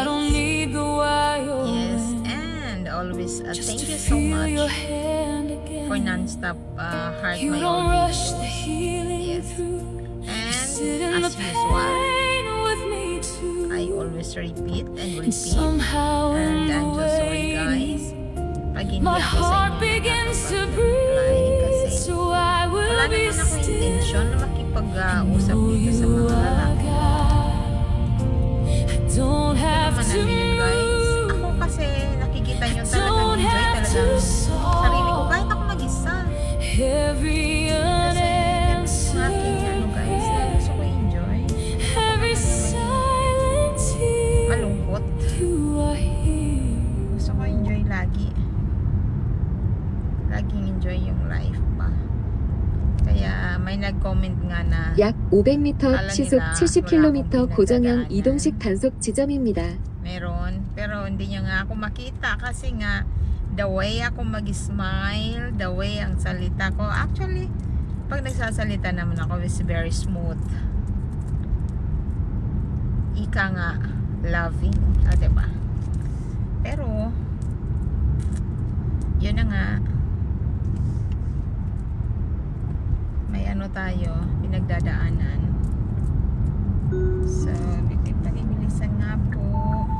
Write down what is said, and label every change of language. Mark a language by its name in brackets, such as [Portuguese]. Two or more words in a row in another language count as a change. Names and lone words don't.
[English] Yes, and always thank you so much for non-stop heart my own videos. Yes, and as usual, I always repeat and repeat, and I'm so sorry guys [Filipino] pag hindi ako sa inyo nakakapag-reply kasi wala naman ako intensyon na makipag-usap dito sa mga lalaki. Ito naman ano yun guys, ako kasi nakikita nyo talagang enjoy talagang sarili ko kahit ako mag-isa kasi yung aking ano guys na gusto ko enjoy malungkot, gusto ko enjoy laging enjoy yung life pa. Kaya may nag-comment nga na [Korean] 약 500m 시속 [Filipino] nila, 70km wala akong [Korean] 고정형 [Filipino] pinagdadaanan. [Korean] 이동식 단속 지점입니다. [Filipino] meron, pero hindi niya nga ako makita kasi nga [English] the way [Filipino] ako mag-smile, [English] the way [Filipino] ang salita ko, actually pag nagsasalita naman ako [English] is very smooth, [Filipino] ika nga loving, diba? Pero yun na nga, may ano tayo pinagdadaanan, so pag-ibilisan nga po.